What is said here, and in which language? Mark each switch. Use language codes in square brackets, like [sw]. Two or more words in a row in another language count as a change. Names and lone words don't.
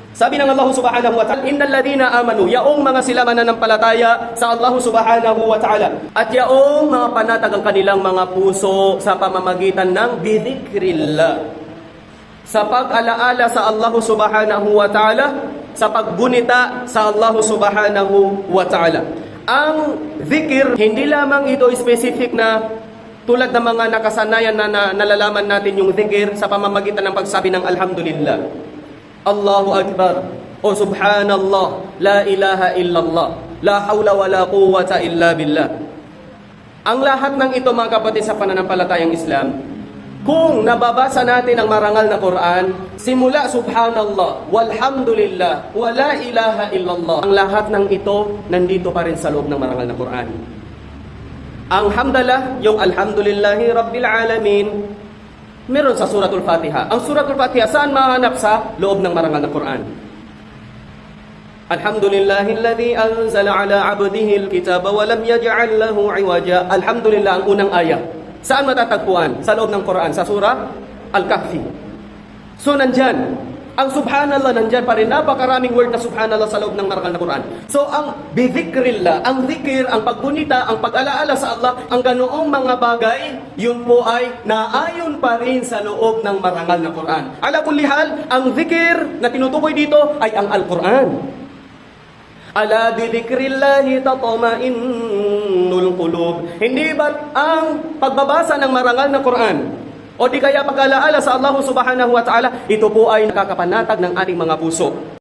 [tl] Sabi ng [ar] Allah سبحانه وتعالى إن الذين آمنوا, [tl] yaong mga sila mananampalataya sa Allah [ar] سبحانه وتعالى, [tl] at yaong mga panatag ang kanilang mga puso sa pamamagitan ng bidhikrillah, sa pag-alaala sa Allah [ar] سبحانه وتعالى, [tl] sa paggunita sa Allah [ar] سبحانه وتعالى. [tl] Ang dhikr, hindi lamang ito specific na tulad ng mga nakasanayan na nalalaman natin yung dhikr sa pamamagitan ng pagsabi ng alhamdulillah, [ar] الله أكبر, [tl] o Subhanallah, [ar] لا إله إلا الله, لا حول ولا قوة إلا بالله. [tl] Ang lahat ng ito mga kapatid sa pananampalatayang Islam, kung nababasa natin ang marangal na Quran, simula [ar] سبحان الله والحمد لله ولا إله إلا الله, [tl] ang lahat ng ito nandito pa rin sa loob ng marangal na Quran. Ang hamdalah, yung [ar] الحمد لله رب العالمين, [tl] meron sa Suratul Fatiha. Ang Suratul Fatiha, saan mahanap? Sa loob ng marangal na Quran. [ar] الحمد لله الذي أنزل على عبده الكتاب ولم يجعل له عوجا. Alhamdulillah, [tl] ang unang ayah. Saan matatagpuan? Sa loob ng Quran, sa surah Al-Kahfi. So nandyan, ang Subhanallah nandyan pa rin. Napakaraming word na Subhanallah sa loob ng marangal na Quran. So ang bidhikrillah, ang dhikr, ang paggunita, ang pag-alaala sa Allah, ang ganoong mga bagay, yun po ay naayon pa rin sa loob ng marangal na Quran. [ar] على كل حال, [tl] ang dhikr na tinutukoy dito ay ang Al-Quran. [ar] ألا بذكر الله تطمئن القلوب. [tl] Hindi ba't ang pagbabasa ng marangal na Quran o di kaya pag-alaala sa Allah [ar] سبحانه وتعالى, [tl] ito po ay nakakapanatag ng ating mga puso.